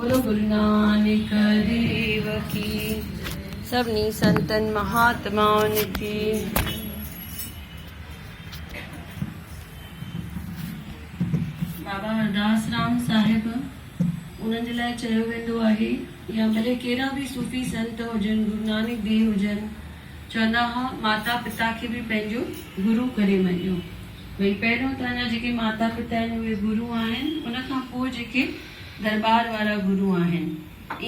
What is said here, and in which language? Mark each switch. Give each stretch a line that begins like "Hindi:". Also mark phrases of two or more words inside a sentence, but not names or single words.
Sindhi: गुरु नानक देव की, सभिनी संतन महात्माउनि की। बाबा हरदास राम साहिब उन्हनि जे लाइ चयो वेंदो आहे, या भले कहिड़ा बि सूफ़ी संत हुजनि, गुरु नानक देव हुजनि, चवंदा हुआ माता पिता खे बि पंहिंजो गुरु करे मञियो। भई पहिरियों त अञा जेके माता पिता आहिनि उहे गुरु आहिनि, उनखां पोइ जेके दरबार वारा गुरु आहिनि।